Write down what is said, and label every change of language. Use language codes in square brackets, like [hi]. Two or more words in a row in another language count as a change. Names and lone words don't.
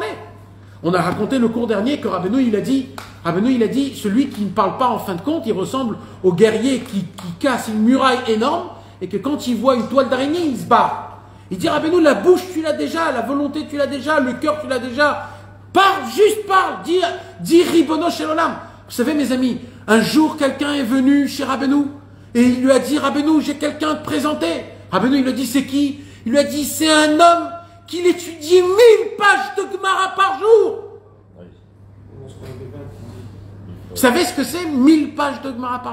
[fr] On a raconté le cours dernier que Rabbeinu il a dit, celui qui ne parle pas en fin de compte, il ressemble au guerrier qui casse une muraille énorme et que quand il voit une toile d'araignée, il se barre. Il dit Rabbeinu, la bouche tu l'as déjà, la volonté tu l'as déjà, le cœur tu l'as déjà. Parle, juste parle, dis [he] רבונו של עולם. [fr] Vous savez mes amis, un jour quelqu'un est venu chez Rabbeinu et il lui a dit Rabbeinu, j'ai quelqu'un à te présenter. Rabbeinu il lui a dit c'est qui? Il lui a dit c'est un homme qu'il étudie 1000 pages de Gemara par jour. Vous savez ce que c'est 1000 pages de Gemara par jour, mes amis?